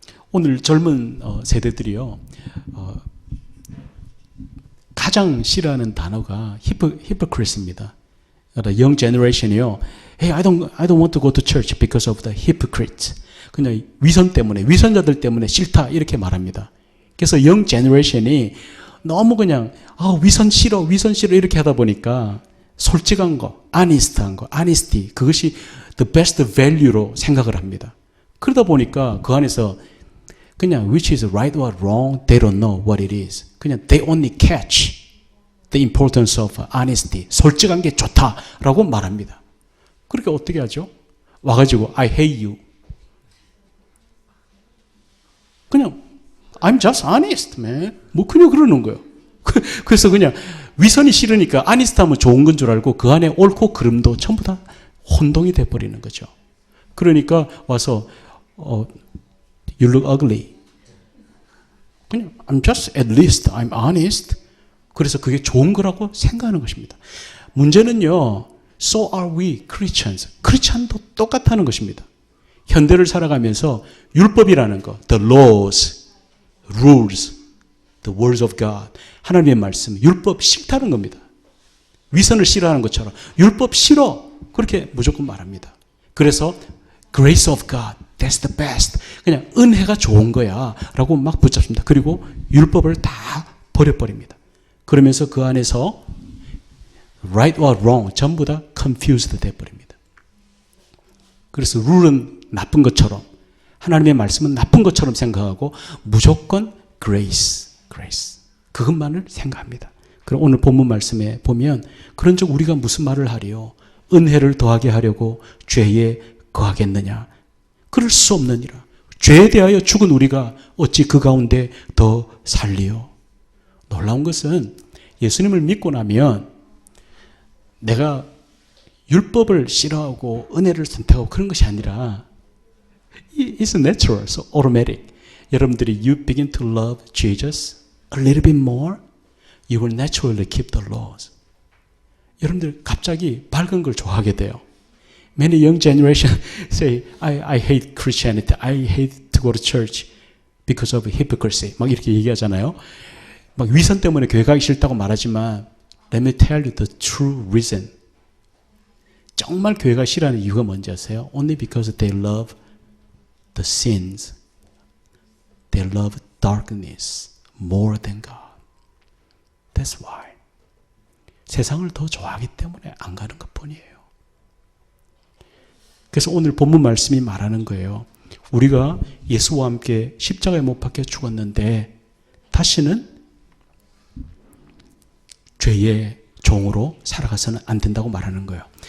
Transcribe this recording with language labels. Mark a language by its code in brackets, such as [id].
[ko] 오늘 젊은 세대들이요, 가장 싫어하는 단어가 hypocrite입니다. [en] Young generation이요, Hey, I don't want to go to church because of the hypocrites. [ko] 그냥 위선 때문에, 위선자들 때문에 싫다 이렇게 말합니다. 그래서 young generation이 너무 그냥 위선 싫어 이렇게 하다 보니까 솔직한 거, honest한 거, honesty, 그것이 [en] the best value [ko] 로 생각을 합니다. 그러다 보니까 그 안에서 그냥 [en] which is right or wrong, they don't know what it is. 그냥 they only catch the importance of honesty. [ko] 솔직한 게 좋다라고 말합니다. 그렇게 어떻게 하죠? [en] 와가지고 I hate you. 그냥 I'm just honest, man. [ko] 뭐 그냥 그러는 거예요. 그래서 그냥 위선이 싫으니까 honest 하면 좋은 건 줄 알고 그 안에 옳고 그름도 전부 다 혼동이 돼버리는 거죠. 그러니까 와서 [en] you look ugly. 그냥 I'm just at least I'm honest. [ko] 그래서 그게 좋은 거라고 생각하는 것입니다. 문제는요. [en] So are we Christians. [ko] 크리스찬도 똑같다는 것입니다. 현대를 살아가면서 율법이라는 거, [en] the laws, rules, the words of God, [ko] 하나님의 말씀, 율법 싫다는 겁니다. 위선을 싫어하는 것처럼 율법 싫어 그렇게 무조건 말합니다. [en] 그래서 grace of God, that's the best. [ko] 그냥 은혜가 좋은 거야 라고 막 붙잡습니다. 그리고 율법을 다 버려버립니다. 그러면서 그 안에서 [en] right or wrong [ko] 전부 다 confused 돼버립니다. 그래서 룰은 나쁜 것처럼 하나님의 말씀은 나쁜 것처럼 생각하고 무조건 grace, grace 그것만을 생각합니다. 그럼 오늘 본문 말씀에 보면 그런즉 우리가 무슨 말을 하리요? 은혜를 더하게 하려고 죄에 거하겠느냐? 그럴 수 없느니라. 죄에 대하여 죽은 우리가 어찌 그 가운데 더 살리요? 놀라운 것은 예수님을 믿고 나면 내가 율법을 싫어하고 은혜를 선택하고 그런 것이 아니라 [en] It's natural, so automatic. 여러분들이 you begin to love Jesus a little bit more, you will naturally keep the laws. [ko] 여러분들 갑자기 밝은 걸 좋아하게 돼요. [en] Many young generation say, I hate Christianity. I hate to go to church because of hypocrisy. [ko] 막 이렇게 얘기하잖아요. 막 위선 때문에 교회 가기 싫다고 말하지만 [en] let me tell you the true reason. [ko] 정말 교회가 싫어하는 이유가 뭔지 아세요? [en] Only because they love the sins. They love darkness more than God. That's why. [ko] 세상을 더 좋아하기 때문에 안 가는 것뿐이에요. 그래서 오늘 본문 말씀이 말하는 거예요. 우리가 예수와 함께 십자가에 못 박혀 죽었는데 다시는 죄의 종으로 살아가서는 안 된다고 말하는 거예요.